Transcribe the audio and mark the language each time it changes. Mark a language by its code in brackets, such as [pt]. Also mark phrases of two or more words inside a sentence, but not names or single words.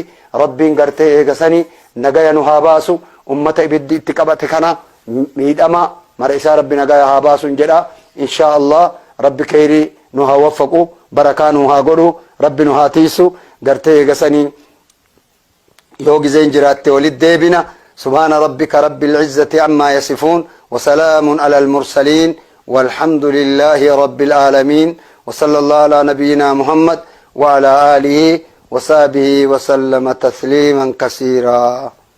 [om] rabbiin gartee eegasanii nagaya nu haa baasu ummata ibiddi itti qabate kana miidhama mara isaa rabbi nagaya haa baasu jedha [ar] إن شاء الله [om] rabbi khayrii nu haa waffaqu barakaa nu haa godhu rabbi nu haa tiisu gartee eegasanii yoo gizeen jiraatte walit deebina [ar] سبحان ربك رب العزة عما يصفون وسلام على المرسلين والحمد لله رب العالمين وصلى الله على نبينا محمد وعلى آله وصحبه وسلم تسليما كثيرا